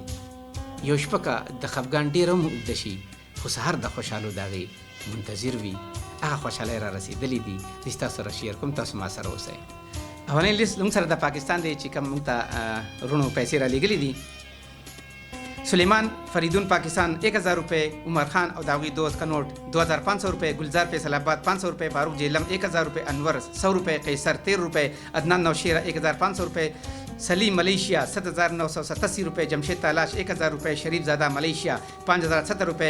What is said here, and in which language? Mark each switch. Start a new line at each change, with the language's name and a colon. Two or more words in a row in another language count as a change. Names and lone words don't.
Pashto: یو شپه د خفګان ډیر هم اوږده شي خو سهار د خوشحالو دغې منتظر وي. هغه خوشحالۍ را رسېدلې دي چې تاسو سره شیر کوم. تاسو ما سره اوسئ. اولنی لیست موږ سره د پاکستان دی چې کوم موږ ته رونو پیسې را لېږلې دي.
Urdu: سلیمان فریدون پاکستان 1000 روپے، عمر خان اور داغی دوست کا نوٹ 2500 روپے، گلزار فیصل آباد 500 روپے، فاروق جیلم 1000 روپے، انور 100 روپے، قیصر 13 روپے، عدنان نوشیرہ 1500 روپے، سلیم ملیشیا 7987 روپے، جمشید تالاش 1000 روپے، شریف زادہ ملیشیا 5070 روپے،